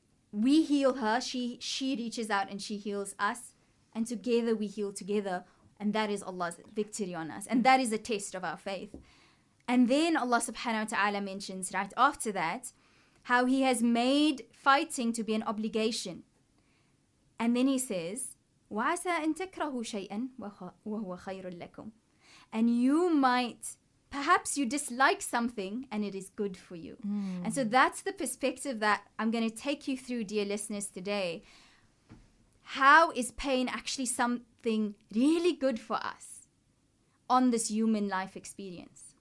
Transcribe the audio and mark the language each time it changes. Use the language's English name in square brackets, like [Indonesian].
[English] We heal her, she reaches out and she heals us, and together we heal together, and that is Allah's victory on us, and that is a test of our faith. And then Allah subhanahu wa ta'ala mentions right after that how He has made fighting to be an obligation. And then He says, [Arabic] وَعَسَىٰ أَن تَكْرَهُوا شَيْئًا وَهُوَ خَيْرٌ لَكُمْ. [English] And perhaps you dislike something and it is good for you. And so that's the perspective that I'm going to take you through, dear listeners, today. How is pain actually something really good for us on this human life experience?